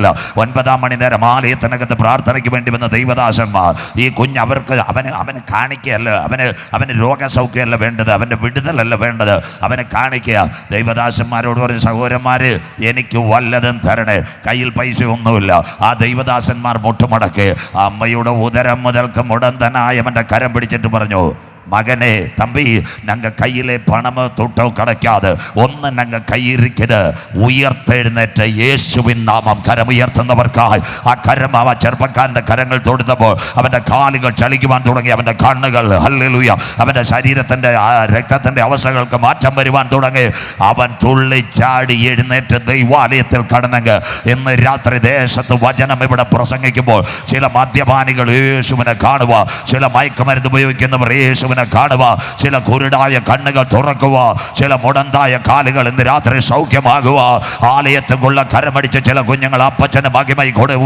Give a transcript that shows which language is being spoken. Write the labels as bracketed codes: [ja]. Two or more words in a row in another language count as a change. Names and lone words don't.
[ml] 9-ാം മണിനേരം ആലയത്തിനകത്ത് പ്രാർത്ഥനയ്ക്ക് വേണ്ടി വന്ന ദൈവദാസന്മാർ, ഈ കുഞ്ഞ് അവന് കാണിക്കുകയല്ല, അവന് രോഗസൗഖ്യമല്ല വേണ്ടത്, അവൻ്റെ വിടുതലല്ല വേണ്ടത്, അവനെ കാണിക്കുക. ദൈവദാസന്മാരോട് പറയും, സഹോദരന്മാര് എനിക്ക് വല്ലതും തരണേ. കയ്യിൽ പൈസ ഒന്നുമില്ല. ആ ദൈവദാസന്മാർ മുട്ടുമടക്കി അമ്മയുടെ ഉദരം മുതൽക്ക് മുടന്തനായ അവൻ്റെ കരം പിടിച്ചിട്ട് പറഞ്ഞു, [ta] மகனே, தம்பி, நாங்கள் கையிலே பணமோ தொட்டோ கிடைக்காது, ஒன்று நாங்கள் கையிருக்குது, [ml] ഉയർത്തെഴുന്നേറ്റ യേശുവിൻ നാമം. കരം ഉയർത്തുന്നവർക്കായി ആ കരം അവ ചെറുപ്പക്കാരൻ്റെ കരങ്ങൾ തൊടുത്തപ്പോൾ അവൻ്റെ കാലുകൾ ചലിക്കുവാൻ തുടങ്ങി, അവൻ്റെ കണ്ണുകൾ, ഹല്ലേലൂയ, അവൻ്റെ ശരീരത്തിൻ്റെ രക്തത്തിൻ്റെ അവസ്ഥകൾക്ക് മാറ്റം വരുവാൻ തുടങ്ങി. അവൻ തുള്ളിച്ചാടി എഴുന്നേറ്റ് ദൈവാലയത്തിൽ കടന്നെങ്കിൽ ഇന്ന് രാത്രി ദേശത്ത് വചനം ഇവിടെ പ്രസംഗിക്കുമ്പോൾ ചില മദ്യപാനികൾ യേശുവിനെ കാണുക, ചില മയക്കുമരുന്ന് ഉപയോഗിക്കുന്നവർ യേശുവിനെ യേശുവിനെ കാണുക, ചില കുരുടായ കണ്ണുകൾ തുറക്കുക, ചില മുടന്തായ കാലുകൾ ഇന്ന് രാത്രി സൗഖ്യമാകുക, ആലയത്തിലുള്ള കരമടിച്ച് ചില കുഞ്ഞുങ്ങൾ അപ്പച്ചന് മഹിമ കൊടുക്കുക.